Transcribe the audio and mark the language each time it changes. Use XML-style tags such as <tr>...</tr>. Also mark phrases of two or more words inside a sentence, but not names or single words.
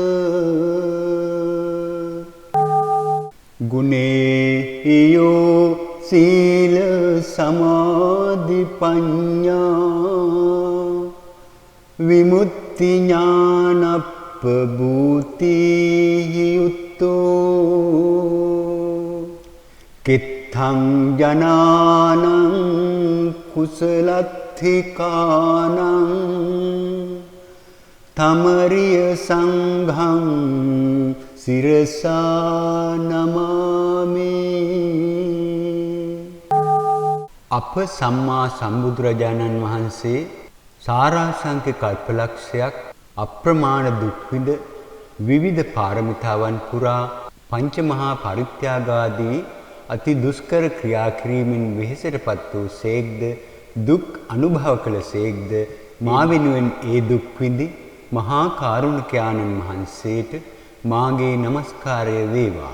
<pi>ගුණේයෝ සීල සමාධි පඤ්ඤා විමුක්ති ඥානප්පභූති යුත්තෝ කිත්තං ජනානං කුසලත්ථිකානං තමරිය සංඝං සිරසා නමාමි.</pi> <si>අප සම්මා සම්බුදුරජාණන් වහන්සේ සාරාංශක කල්පලක්ෂයක් අප්‍රමාණ දුක් විඳ විවිධ පාරමිතාවන් පුරා පංචමහා පරිත්‍යාගාදී අති දුෂ්කර ක්‍රියා කිරීමෙන් වෙහෙසටපත් වූ සේක්ද දුක් අනුභව කළ සේක්ද මා වෙනුවෙන් ඒ දුක් විඳි මහා කාරුණික ආනන්ද වහන්සේට මාගේ নমස්කාරය වේවා.</si>